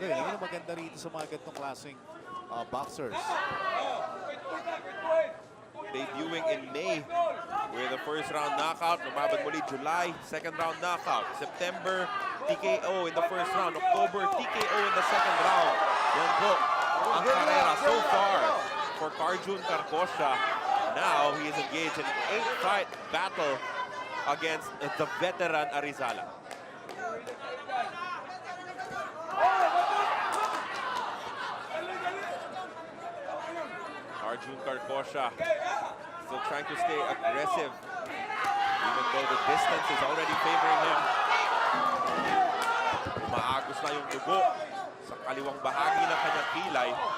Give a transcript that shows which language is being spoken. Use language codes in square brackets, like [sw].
[tl] Yun ang maganda rito sa mga ganitong klaseng boxers. [en] Debuting in May with a first round knockout. [tl] Lumaban muli [en] July, second round knockout. September, TKO in the first round. October, TKO in the second round. [tl] Yan po ang karera [en] so far for Carjun Carcosia. Now he is engaged in an 8-fight battle against the veteran Arizala. Carjun Carcosia still trying to stay aggressive, even though the distance is already favoring him. [tl] Umaagos na yung dugo sa kaliwang bahagi ng kanyang kilay.